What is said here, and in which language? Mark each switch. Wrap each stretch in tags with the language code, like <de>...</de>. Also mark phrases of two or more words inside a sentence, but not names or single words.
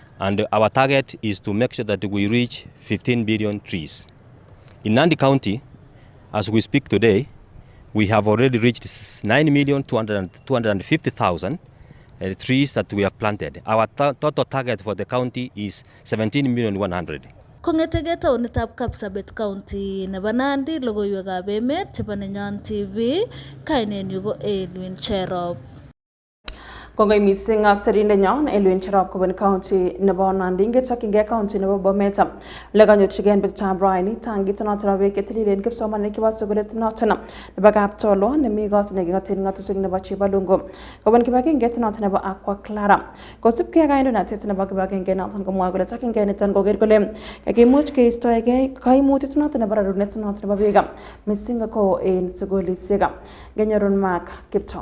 <en>And our target is to make sure that we reach 15 billion trees. In Nandi County, as we speak today, we have already reached 9,250,000 trees that we have planted. Our total target for the county is 17,100,000.</en> <kln>Kongetege taonitab Kapsabet County nebo Nandi, Logoiywekab Emet chebo Nenyon TV, kainenyu ko Elwin Cherop. Kongoi mising sirindenyon Elwin Cherop kobun county nebo Nandi ngetakyinge county nebo Bomet le kanyorchigen bitab raini tangit noton beek ketililen kipsomaninik chebo sukulit noton nebo Kaptolo nemi got nekingoten ngatutik nebo Chibalungu kobun kibagengeit noton nebo Aqua Clara kosubkei kandoinatet nebo kibagenge noton komwoe kole takyinge niton koker kole kakimuch keistoege kaimutit noton nebo rarunet noton nebo beek mising ko en sukulisiek genyorun Mark Kipto.</kln>